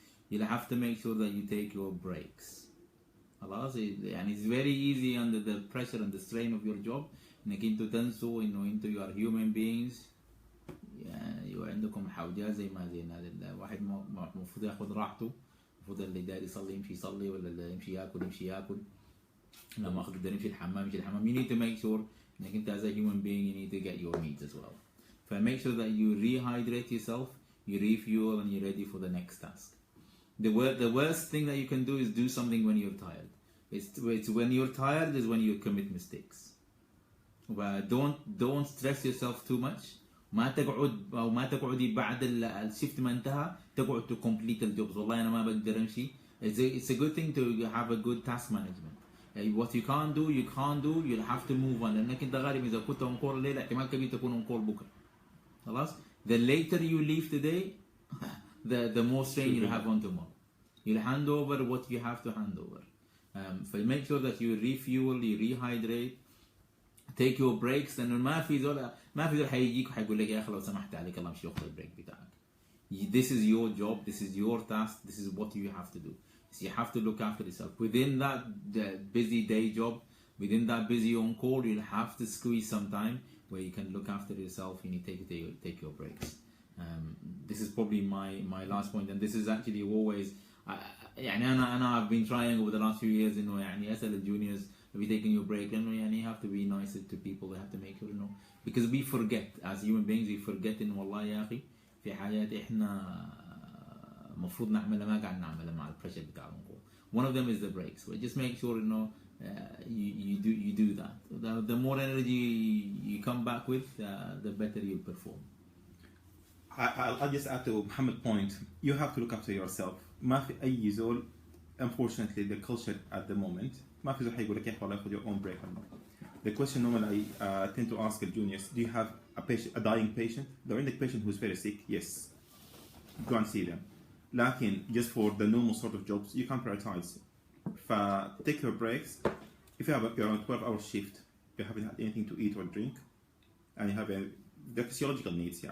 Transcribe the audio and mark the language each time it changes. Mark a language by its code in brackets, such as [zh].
[en] You'll have to make sure that you take your breaks. [ar] خلاص يعني [en] it's very easy under the pressure and the strain of your job [ar] انك انتوا تنسوا انه انتوا [en] you are human beings. [ar] يعني عندكم حوجات زي ما الواحد المفروض ياخذ راحته. المفروض اللي داير يصلي يمشي يصلي ولا اللي يمشي ياكل. لما يقدر يمشي الحمام. [en] You need to make sure [ar] انك انت [en] as a human being you need to get your needs as well. Make sure that you rehydrate yourself, you refuel, and you're ready for the next task. The worst thing that you can do is do something when you're tired. It's when you're tired is when you commit mistakes. But don't stress yourself too much. [ar] ما تقعدي بعد الشفت ما انتهى تقعد [en] to complete the jobs. [ar] والله أنا ما بقدر أمشي. [en] It's a good thing to have a good task management. What you can't do, you'll have to move on. [ar] لأنك أنت غالبا إذا كنت on call الليلة احتمال كبير تكون on call بكرة. خلاص. [en] The later you leave today, the more strain you'll have on tomorrow. You'll hand over what you have to hand over. So make sure that you refuel, you rehydrate, take your breaks. [ar] لأنه ما في زول حيجيك وحيقول لك يا أخي لو سمحت عليك الله مش يأخذ البريك بتاعك. [en] This is your job, this is your task, this is what you have to do. So you have to look after yourself. Within that busy day job, within that busy on call, you'll have to squeeze some time where you can look after yourself and you take your breaks. This is probably my last point, and this is actually always يعني I've been trying over the last few years [ar] إنه يعني أسأل الجونيors [en] have you taken your break [ar] لأنه يعني [en] you have to be nicer to people, you have to make sure إنه because we forget as human beings, we forget [ar] إنه والله يا أخي في حاجات إحنا مفروض نعملها ما قاعد نعملها مع البريشر بتاع الانقول. [en] One of them is the breaks. So just make sure you do that. The more energy you come back with, the better you perform. I'll just add to Mohammed's point. You have to look after yourself. [ar] ما في أي زول, [en] unfortunately, the culture at the moment [ar] ما في زول حيقول لك يا أخي والله خذ [en] your own break. The question normally I tend to ask the juniors: do you have a dying patient? The only patient who's very sick, yes, go and see them. [ar] لكن [en] just for the normal sort of jobs, you can prioritize. Take your breaks. If you have you're on a 12-hour shift, you haven't had anything to eat or drink, and you have the physiological needs.